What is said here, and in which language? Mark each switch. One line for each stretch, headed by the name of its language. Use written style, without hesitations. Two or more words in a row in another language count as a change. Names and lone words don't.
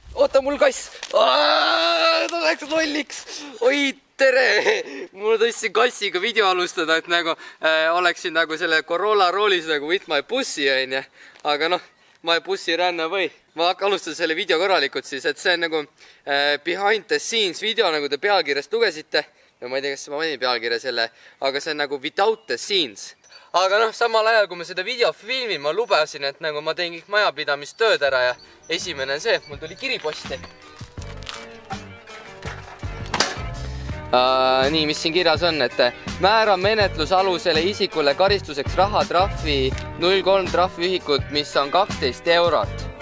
Estonian: oota mul kass. Ta läks lolliks. Oi, tere. Mul tõesti kassiga video alustada, et nagu oleksin nagu selle Corolla roolis nagu
English: with my pussy
Estonian: onja. Aga noh,
English: my pussy ran away.
Estonian: Ma alustan selle video korralikult siis, et see on nagu
English: behind the scenes video,
Estonian: nagu te pealkirjast lugesite. Ja ma ei tea, kas ma mainin pealkirja selle, aga see on nagu
English: without the scenes.
Estonian: Aga noh, samal ajal, kui ma seda video filmin, ma lubasin, et nagu ma teen kõik majapidamistööd ära ja esimene on see, mul tuli kiriposti. Nii, mis siin kirjas on, et määra menetlusalusele isikule karistuseks rahatrahvi 0,3 trahviühikut, mis on 12 eurot.